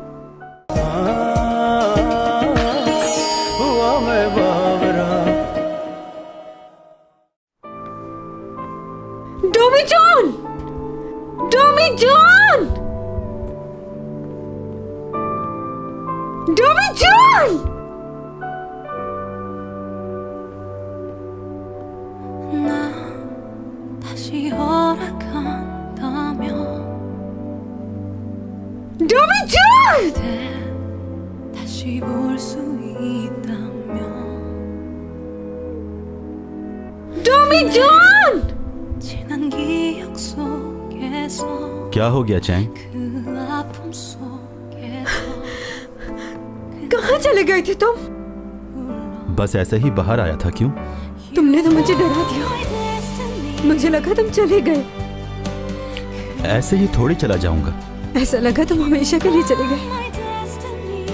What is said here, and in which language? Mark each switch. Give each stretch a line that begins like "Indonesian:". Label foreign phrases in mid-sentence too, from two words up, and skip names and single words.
Hindi: टॉमी जॉन! टॉमी जॉन! टॉमी जॉन!
Korean: 다시 허락한다면
Hindi: टॉमी जॉन!
Korean: 다시 볼 수 있다면
Hindi: टॉमी जॉन!
Korean: 지난 기억 속에서
Hindi: क्या हो गया चैंग?
Korean: 그 아픔 속에서
Hindi: कहाँ चले गए थे तुम? बस ऐसे ही बाहर आया था। क्यों? तुमने तो मुझे डरा दिया, मुझे लगा तुम चले गए। ऐसे ही थोड़ी चला जाऊंगा। ऐसा लगा तुम हमेशा के लिए चले गए।